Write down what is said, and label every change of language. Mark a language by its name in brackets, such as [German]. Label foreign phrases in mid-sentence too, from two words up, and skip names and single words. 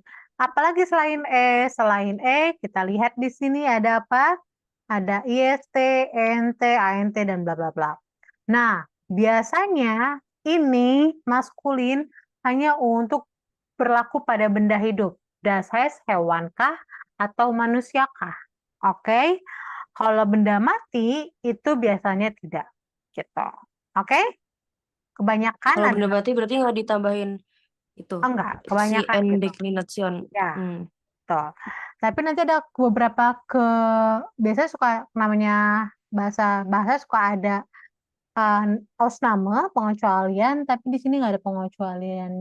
[Indonesian] Apalagi selain E? Selain E, kita lihat di sini ada apa? Ada IST, NT, ANT, dan bla bla bla. Nah, biasanya ini maskulin hanya untuk berlaku pada benda hidup. [German] Das heißt [Indonesian] hewankah atau manusiakah? Oke? Kalau benda mati, itu biasanya tidak. Gitu. Oke? Kebanyakan Kalau benda mati berarti nggak ditambahin itu. enggak, kebanyakan Si gitu. Deklination. Ya. Tuh. Tapi nanti ada beberapa biasanya suka namanya bahasa suka ada Ausnahme, pengecualian, tapi di sini nggak ada pengecualiannya ya.